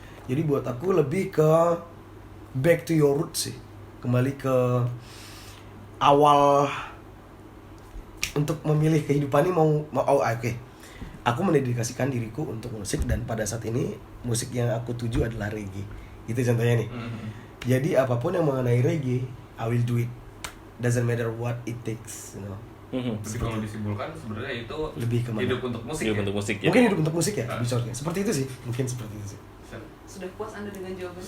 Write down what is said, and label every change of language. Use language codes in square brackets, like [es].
[id] Jadi buat aku lebih ke [en] back to your roots [id] sih. Kembali ke awal untuk memilih kehidupan ini oke. Aku mendedikasikan diriku untuk musik dan pada saat ini musik yang aku tuju adalah reggae. Itu contohnya nih. Jadi apapun yang mengenai reggae, [en] I will do it. Doesn't matter what it takes, you know. [id] Jadi kalau disimpulkan sebenarnya itu Lebih kemana? hidup untuk musik. Hidup ya? untuk musik ya. Mungkin hidup untuk musik ya, lebih shortnya. Seperti itu sih, mungkin seperti itu sih. Sudah puas Anda dengan jawabannya?